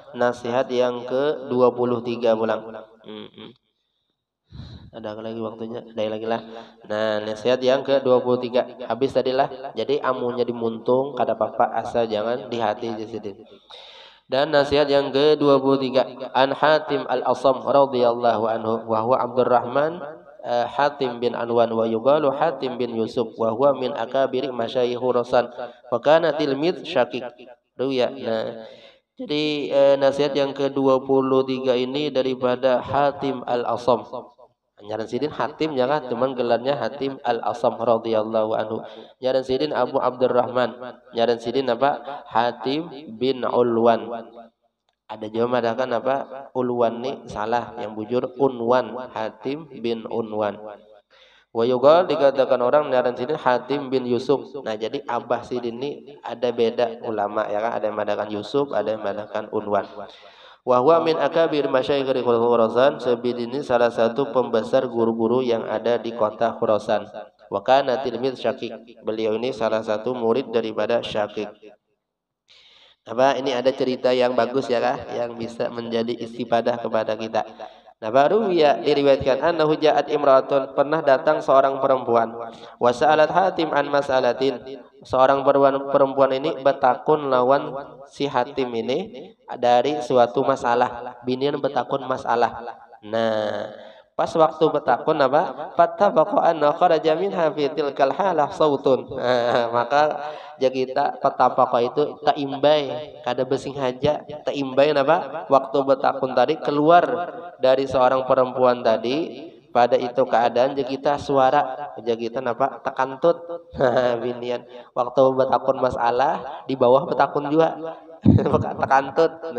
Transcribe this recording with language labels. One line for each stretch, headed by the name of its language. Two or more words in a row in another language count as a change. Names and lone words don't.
Banjar: Nasihat yang ke-23 pulang. Ada lagi waktunya, ada lagi lah. Nah, nasihat yang ke-23 habis tadilah. Jadi amunnya dimuntung kada apa-apa asal jangan di hati jadi. Dan nasihat yang ke-23
Arabic: عن حاتم الأصم رضي الله عنه وهو عبد الرحمن حاتم بن عنوان ويقال حاتم بن يوسف وهو من أكابر مشايخ خراسان وكان تلميذ شقيق. Ruya.
Banjar: Nah, jadi nasihat yang ke-23 ini daripada Hatim Al-Asam. Nyaran sidin Hatim ya kan, cuman gelarnya Hatim Al-Asam
Arabic: رضي الله عنه.
Banjar: Nyaran sidin Abu Abdurrahman. Nyaran sidin apa? Hatim bin Ulwan. Ada juga madakan apa? Ulwan nih salah, yang bujur Unwan, Hatim bin Unwan.
Arabic: ويقال
Banjar: dikatakan orang ngaran Sidin Hatim bin Yusuf. Nah, jadi Abah Sidin ini ada beda ulama ya kan, ada yang madakan Yusuf, ada yang madakan Unwan.
Arabic: وهو من أكابر مشايخ خراسان,
Banjar: Sabidin ini salah satu pembesar guru-guru yang ada di kota Khurasan.
Arabic: وكان تلميذ شقيق.
Banjar: Beliau ini salah satu murid daripada Syakik. Apa ini ada cerita yang bagus ya kah, yang bisa menjadi istifadah kepada kita. Nah, baru ya diriwayatkan
Arabic: أنه جاءت امرأة,
Banjar: pernah datang seorang perempuan,
Arabic: وسألت حاتم عن مسألة.
Banjar: Seorang perempuan ini bertakun lawan si Hatim ini dari suatu masalah, binian bertakun masalah. Nah, pas waktu bertakun apa?
Arabic: فاتفق أن خرج منها في تلك الحالة صوت.
Banjar: Nah, maka ja kita patapaka itu taimbai kada besing haja taimbai apa waktu bertakun tadi keluar dari seorang perempuan tadi pada itu keadaan ja kita suara ja kita apa tekantut binian waktu bertakun masalah di bawah bertakun juga tekantut.